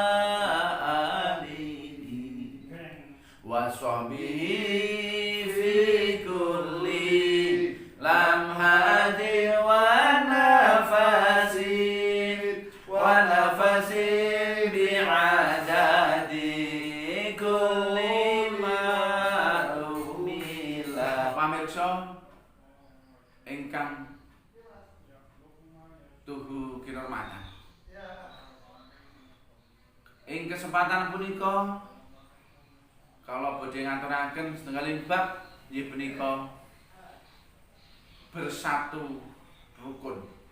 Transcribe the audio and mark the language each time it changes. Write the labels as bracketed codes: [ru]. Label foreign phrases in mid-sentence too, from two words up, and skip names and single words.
[ar] آله وصحبه في كل لمحة ونفس بعدد كل معلوم لك. [jv] Pamirsa ingkang tuhu kinurmatan, ing kesempatan punika kalau badhe ngaturaken setunggaling bab inggih punika bersatu rukun.